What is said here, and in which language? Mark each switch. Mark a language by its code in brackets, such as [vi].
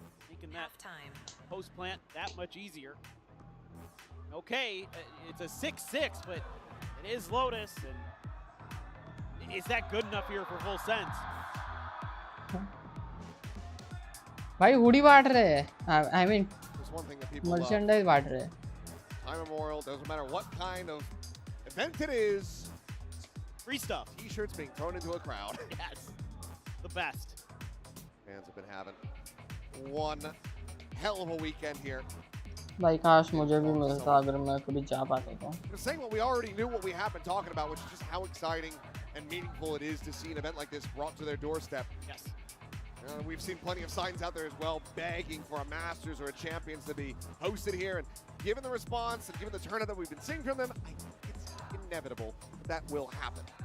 [en] Making that post plant that much easier. Okay, it's a 6-6, but it is Lotus, and is that good enough here for full sense? [hi] भाई hoodie बांट रहे हैं, [en] I mean merchandise [hi] बांट रहे हैं। [en] Time Memorial, doesn't matter what kind of event it is. Free stuff. T-shirts being thrown into a crowd. Yes, the best. Fans have been having one hell of a weekend here. [hi] भाई काश मुझे भी मिलता अगर मैं कभी जा पाता तो। [en] We're saying what we already knew, what we have been talking about, which is just how exciting and meaningful it is to see an event like this brought to their doorstep. Yes. We've seen plenty of signs out there as well, begging for a Masters or a Champions to be hosted here. And given the response and given the turnout that we've been seeing from them, I think it's inevitable that will happen.